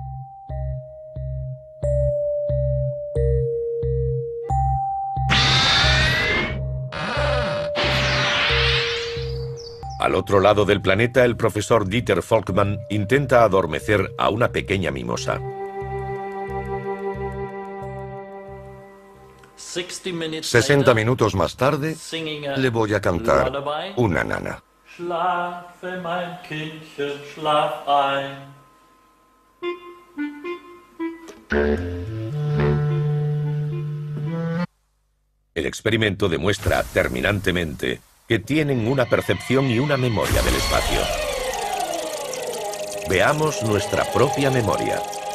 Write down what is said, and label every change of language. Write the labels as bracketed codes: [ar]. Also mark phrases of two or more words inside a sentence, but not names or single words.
[es] Al otro lado del planeta, el profesor Dieter Volkmann intenta adormecer a una pequeña mimosa. 60 minutos más tarde, le voy a cantar una nana. [de] Schlafe, mein Kindchen, schlaf ein. [es] El experimento demuestra terminantemente que tienen una percepción y una memoria del espacio. Veamos nuestra propia memoria.